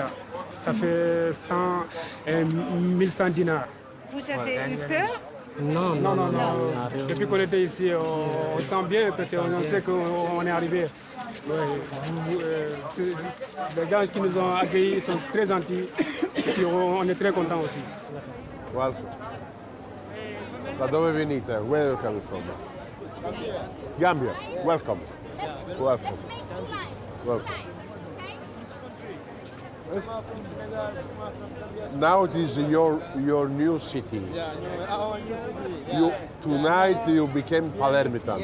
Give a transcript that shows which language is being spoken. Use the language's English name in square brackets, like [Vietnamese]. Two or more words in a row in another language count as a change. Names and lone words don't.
[French] Ça fait 1100 dinars. Vous avez eu peur? Non. Depuis qu'on était ici, on sent bien parce qu'on sait qu'on est arrivé. Les gens qui nous ont accueillis sont très gentils et puis on est très contents aussi. [English] Welcome. [Italian] Da dove venite? [English] Where are you coming from? Gambia. Welcome. Welcome. Welcome. Now it is your new city. Yeah, our new city. Tonight you became Palermitan.